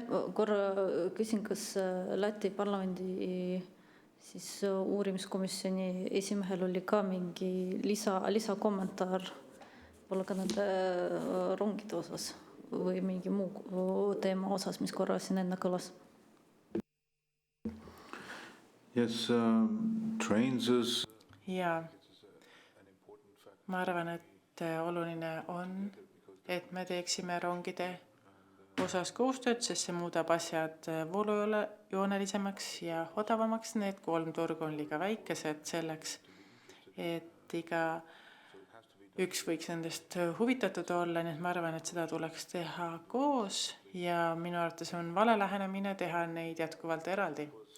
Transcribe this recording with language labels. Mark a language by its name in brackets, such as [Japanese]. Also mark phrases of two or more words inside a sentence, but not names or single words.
[Estonian] Korra küsin, kas Läti parlamendi siis uurimiskomisjoni esimehel oli ka mingi lisakommentaar olla ka nende rongide osas või mingi muu teema osas, mis korra siin enne kõlas? [English] Yes, trains is... [Estonian] Ja, ma arvan, et oluline on, et me teeksime rongide osas koostööd, sest see muudab asjad voolujoonelisemaks ja odavamaks. Need 3 turgu on liiga väikesed selleks, et iga üks võiks nendest huvitatud olla, nii et ma arvan, et seda tuleks teha koos ja minu arvates on vale lähenemine teha neid jätkuvalt eraldi.